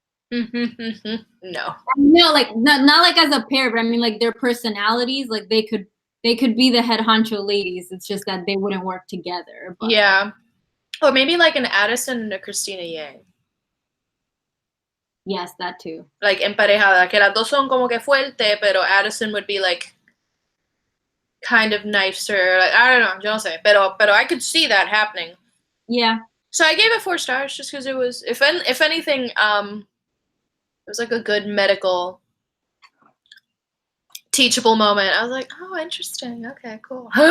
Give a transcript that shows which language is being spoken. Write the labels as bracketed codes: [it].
[en] No, like not like as a pair, but I mean like their personalities, like they could be the head honcho ladies. It's just that they wouldn't work together. But. Yeah, or maybe like an Addison and a Christina Yang. Yes, that too. [es] Like emparejada, que las dos son como que fuerte, pero Addison [en] would be like kind of nicer. Like, I don't know, [es] yo no sé, [en] pero I could see that happening. Yeah. So I gave it 4 stars just because it was, if anything, it was like a good medical teachable moment. I was like, oh, interesting. Okay, cool.